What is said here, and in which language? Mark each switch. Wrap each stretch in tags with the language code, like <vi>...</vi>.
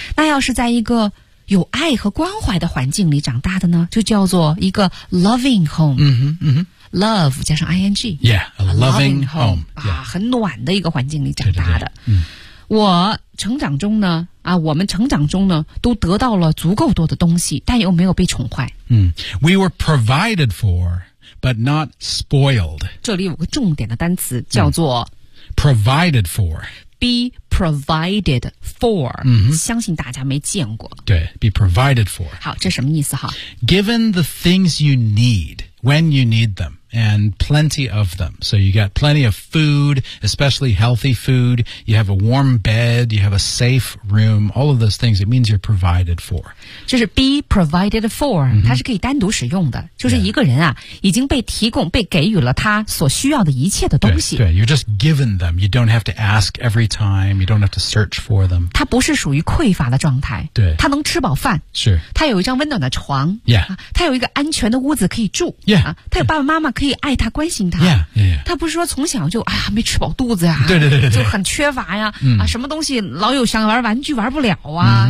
<zh>那要是在一个有爱和关怀的环境里长大的呢就叫做一个</zh> <en>loving home、 mm-hmm, mm-hmm. love 加上 ing yeah a loving home、yeah.</en> <zh>啊、很暖的一个环境里长大的对对对、嗯、我成长中呢啊，我们成长中呢都得到了足够多的东西但又没有被宠坏、</zh> <en>嗯、we were provided for but not spoiled</en> <zh>这里有个重点的单词叫做、嗯、</zh> <en>provided for be provided for、 mm-hmm.</en> <zh>相信大家没见过对</zh> <en>be provided for</en> <zh>好这什么意思哈</zh> <en>given the things you need when you need them and plenty of them so you got plenty of food especially healthy food you have a warm bed you have a safe room all of those things it means you're provided for</en> <zh>就是 be provided for、 mm-hmm. 它是可以单独使用的就是一个人啊、</zh> <en>yeah.</en> <zh>已经被提供被给予了他所需要的一切的东西</zh> <en>对, 对 you're just given them you don't have to ask every time you don't have to search for them</en> <zh>它不是属于匮乏的状态对它能吃饱饭是它有一张温暖的床</zh> <en>yeah、</en> <zh>啊、它有一个安全的屋子可以住</zh> <en>yeah、</en> <zh>啊、它有爸爸妈妈可以爱他关心他</zh> <en>yeah, yeah, yeah.</en> <zh>他不是说从小就、哎、没吃饱肚子啊对对对对就很缺乏呀、嗯啊、什么东西老有想玩玩具玩不了啊、</zh>